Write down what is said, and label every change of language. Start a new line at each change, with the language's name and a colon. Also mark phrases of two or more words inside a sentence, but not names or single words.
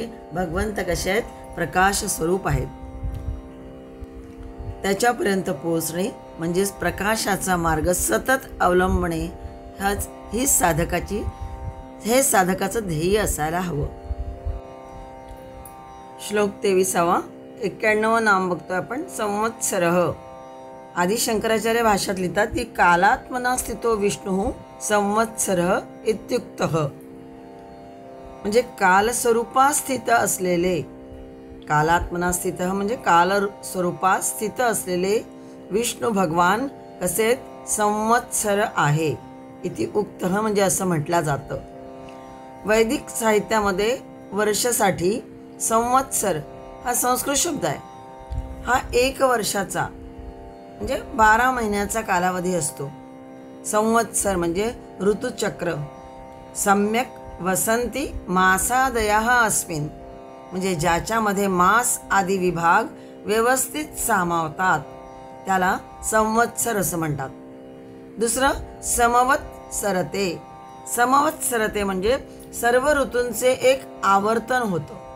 Marathi: भगवंत कसे आहेत प्रकाश स्वरूप आहेत. त्याच्यापर्यंत पोहोचणे म्हणजेच प्रकाशाचा मार्ग सतत अवलंबणे हे साधकाचं ध्येय असायला हवं. श्लोक 23. 91 नाम बघतोय आपण. संवत्सरः. आदिशंकराचार्य भाषात लिहितात की
Sanskrit: कालात्मना स्थितो विष्णू संवत्सरः इत्युक्तः.
Marathi: म्हणजे कालस्वरूपात स्थित असलेले,
Sanskrit: कालात्मना स्थित
Marathi: म्हणजे कालस्वरूपात स्थित असलेले विष्णू भगवान कसे संवत्सर आहे
Sanskrit: इति उक्तः
Marathi: म्हणजे असं म्हटलं जातं. वैदिक साहित्यामध्ये वर्षासाठी संवत्सर हा संस्कृत शब्द आहे. हा 1 वर्षाचा म्हणजे 12 महिन्याचा कालावधी असतो. संवत्सर म्हणजे ऋतुचक्र.
Sanskrit: सम्यक वसंती मासादयः अस्मिन्
Marathi: म्हणजे ज्याच्यामध्ये मास आदी विभाग व्यवस्थित सामावतात त्याला संवत्सर असं म्हणतात. दुसरं समवत्सरते. समवत्सरते म्हणजे सर्व ऋतूंचे एक आवर्तन होतं.